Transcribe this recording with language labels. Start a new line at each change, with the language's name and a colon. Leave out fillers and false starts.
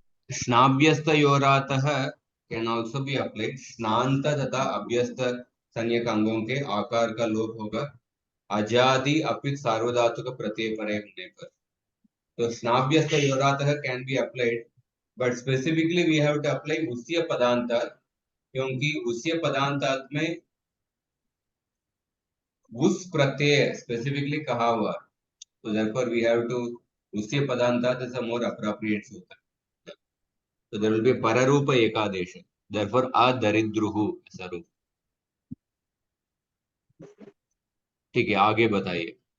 English: स्नाभ्यस्तयोरातः can also be applied.
Hindi: स्नांत तथा अभ्यस्त संज्ञक अंगों के आकार का लोप होगा अजादि अपित सार्वधातुक प्रत्यय परे होने पर.
English: तो स्नाभ्यस्तयोरातः can be applied, but specifically we have to apply उस्य पदांतात,
Hindi: क्योंकि उस्य पदांतात में उस प्रत्यय स्पेसिफिकली कहा हुआ.
English: So therefore we have to उस्य पदांतात is a more appropriate सूत्र. So there will be pararupa ekadesha. Therefore
Hindi: adaridruhu ऐसा रूप. ठीक है, आगे बताइए.